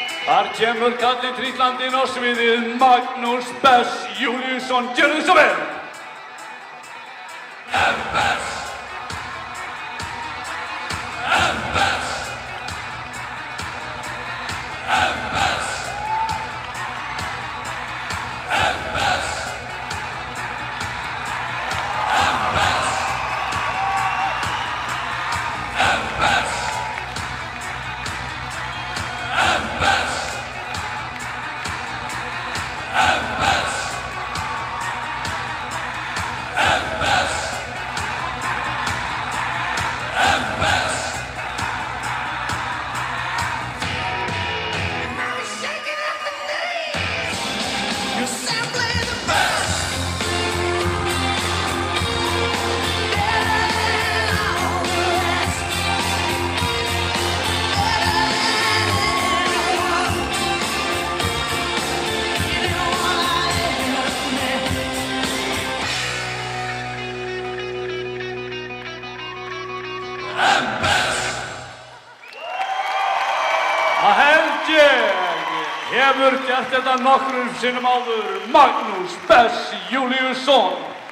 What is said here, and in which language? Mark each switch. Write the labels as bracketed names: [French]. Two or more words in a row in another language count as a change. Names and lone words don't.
[Icelandic] Þar kemur kallinn trítlandinn á sviðið, Magnús Bess Júlíusson, gjörðu svo vel! M.B.S. M.B.S. M.B.S. M.B.S. M.B.S. M.B.S. M.B.S. M.B.S. M.B.S. M.B.S. [English] Now you're shaking at the knees. You're simply the best. Better than all the rest. Better than anyone. [Icelandic] M.B.S. Það held ég hefur gert þetta nokkrum sinnum áður, Magnús Bess Júlíusson.